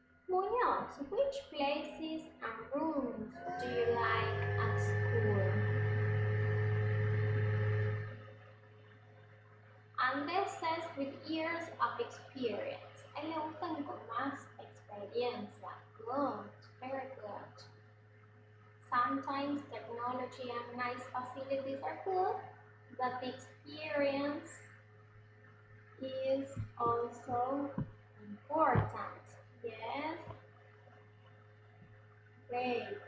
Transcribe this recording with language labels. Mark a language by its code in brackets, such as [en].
[en] Muñoz, which places and rooms do you like at school? Andrés says with years of experience. [es] A él le gustan con más experiencia. [en] Good, very good. sometimes technology and nice facilities are good, but the experience is also important. Yes, great.